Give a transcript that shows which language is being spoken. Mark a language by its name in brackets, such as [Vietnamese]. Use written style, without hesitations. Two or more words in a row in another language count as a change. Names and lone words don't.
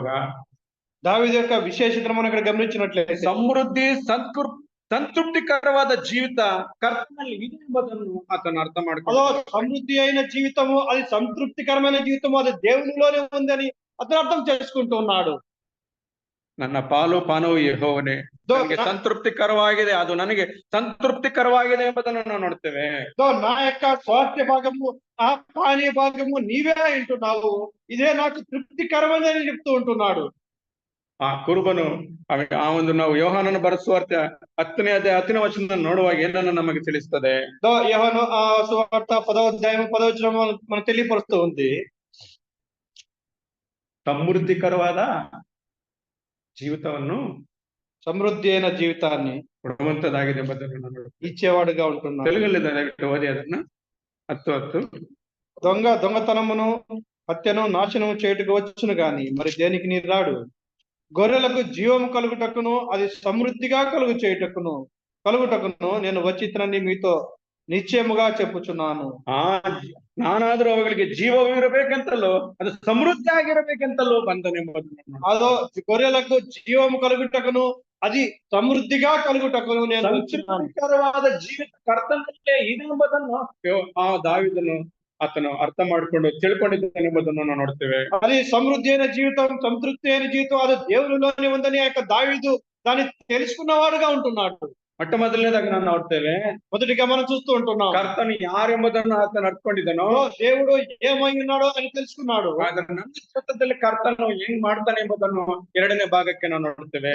[Telugu] దావీదు యొక్క విశేషతను మనం ఇక్కడ గమనించినట్లయితే, [Kannada] ಸಮೃದ್ಧಿ సంతృప్తికరವಾದ ಜೀವಿತ ಕರ್ತನಲ್ಲಿ ಇದೆ ಎಂಬುದನ್ನು ಆತನು ಅರ್ಥ ಮಾಡ್ಕೊಂಡು, [Telugu] సమృద్ధి అయిన జీవితము, అది సంతృప్తికరమైన జీవితము, అది దేవునిలోనే ఉందని అతను అర్థం చేసుకుంటూ ఉన్నాడు. [Kannada] ನನ್ನ ಪಾಲು ಪಾನವು ಯೆಹೋವನೇ, ನನಗೆ ಸಂತೃಪ್ತಿಕರವಾಗಿದೆ, ಅದು ನನಗೆ ಸಂತೃಪ್ತಿಕರವಾಗಿದೆ ಎಂಬುದನ್ನು ನಾವು ನೋಡ್ತೇವೆ. [Telugu] నా యొక్క స్వాస్థ్య భాగము, ఆ పానీయ భాగము నీవే అంటున్నావు, ఇదే నాకు తృప్తికరమైనది చెప్తూ ఉంటున్నాడు. [Kannada] ಆ ಕುರುಬನು ಆ ಒಂದು ನಾವು ಯೋಹಾನನ ಬರೆಸುವಾರ್ತೆ 10ನೇ ಅಧ್ಯಾಯ 10ನೇ ವಚನ ನೋಡುವಾಗ ಏನನ್ನು ನಮಗೆ ತಿಳಿಸ್ತದೆ. [Telugu] యోహాను సువార్త 10వ అధ్యాయం 10వ వచనం మనకు తెలియపరుస్తూ ఉంది, [Kannada] ಸಮೃದ್ಧಿಕರವಾದ ಜೀವಿತವನ್ನು, [Telugu] సమృద్ధి అయిన జీవితాన్ని [Kannada] ಕೊಡುವಂತದಾಗಿದೆ ಎಂಬುದನ್ನು ನಾನು [Telugu] ఇచ్చేవాడుగా ఉంటున్నాడు. [Kannada] తెలుగులో ದಯವಿಟ್ಟು ಓದಿ ಅದನ್ನ. 10:10 [Telugu] దొంగతనమును హత్యను నాశనము చేయుటకు వచ్చును గాని మరి దేనికి నీ రాడు. గొర్రెలకు జీవము కలుగుటకును అది సమృద్ధిగా కలుగుటకును నేను వచ్చినని మీతో నిశ్చయముగా చెప్పుచున్నాను. [Kannada] ಆ ನಾನಾದ್ರೂ ಅವುಗಳಿಗೆ ಜೀವವಿರಬೇಕೆಂತಲೋ ಅದು ಸಮೃದ್ಧಿ ಆಗಿರಬೇಕೆಂತಲೋ ಬಂದನೆಂಬುದನ್ನು ನೋಡ್ತೇವೆ. [Telugu] అదో గొర్రెలకు జీవము కలుగుటకును అది సమృద్ధిగా కలుగుటకును నేను వచ్చున్నాను. [Kannada] ಸಂತೃಪ್ತಿಕರವಾದ ಜೀವಿತ ಕರ್ತನಲ್ಲೇ ಇದೆ ಎಂಬುದನ್ನು ಆ ದಾವೀದನು ಆತನು ಅರ್ಥ ಮಾಡಿಕೊಂಡು ತಿಳ್ಕೊಂಡಿದ್ದಾನೆಂಬುದನ್ನು ನಾವು ನೋಡ್ತೇವೆ. [Telugu] అది సమృద్ధి అయిన జీవితం, సంతృప్తి అయిన జీవితం అది దేవునిలోనే ఉందని ఆ యొక్క దావీదు దాన్ని తెలుసుకున్నవాడుగా ఉంటున్నాడు. [Kannada] ಮೊಟ್ಟ ಮೊದಲನೇದಾಗಿ ನಾವು ನೋಡ್ತೇವೆ, [Telugu] మొదటిగా మనం చూస్తూ ఉంటున్నాం [Kannada] ಕರ್ತನು ಯಾರೆಂಬುದನ್ನು ಆತನು ಅರ್ಥಕೊಂಡಿದ್ದನೋ, [Telugu] దేవుడు ఏమై ఉన్నాడో అని తెలుసుకున్నాడు. [Kannada] ಆದ್ರೆ ನನ್ನ ಜೀವಿತದಲ್ಲಿ ಕರ್ತನು ಹೆಂಗ್ ಮಾಡ್ತಾನೆ ಎಂಬುದನ್ನು ಎರಡನೇ ಭಾಗಕ್ಕೆ ನಾವು ನೋಡ್ತೇವೆ.